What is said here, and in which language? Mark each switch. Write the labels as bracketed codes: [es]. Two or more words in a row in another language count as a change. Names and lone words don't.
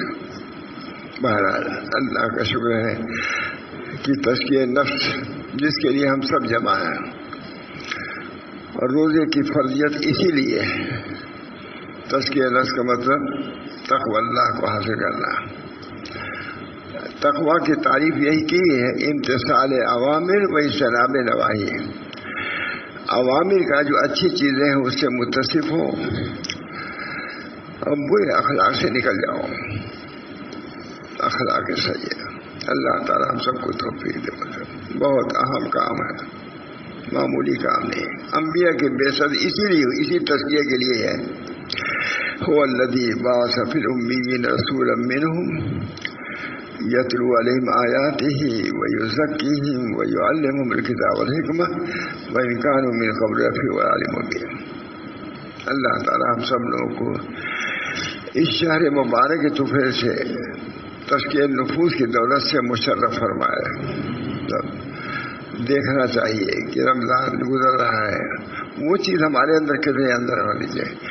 [ur] بہرحال اللہ کا شکر ہے کہ تزکیہ نفس جس کے لیے ہم سب جمع ہیں، اور روزے کی فرضیت اسی لیے ہے. تزکیہ نفس کا مطلب تقوی اللہ کو حاصل کرنا. تقوی کی تعریف یہی کی ہے [ar] امتثال اوامر و اجتناب نواہی. [ur] اوامر کا جو اچھی چیزیں ہیں اس سے متصف ہو اور برے اخلاق سے نکل جاؤ. اخلاق صحیح. اللہ تعالیٰ ہم سب کو توفیق دے. بہت اہم کام ہے، معمولی کام نہیں. انبیاء کی بعثت اسی تزکیہ کے لیے ہے. [ar] هو الذی بعث فی الامیین رسولا منہم یتلو علیہم آیاتہ ویزکیہم ویعلمہم الکتاب والحکمہ وإن کانوا من قبل لفی ضلال مبین۔ [ur] اللہ تعالیٰ ہم سب لوگوں کو اس شہر مبارک کے تحفے سے تزکیہ نفوس کی دولت سے مشرف فرمائے۔ دیکھنا چاہیے کہ رمضان گزر رہا ہے، وہ چیز ہمارے اندر کتنے اندر ہونی چاہیے۔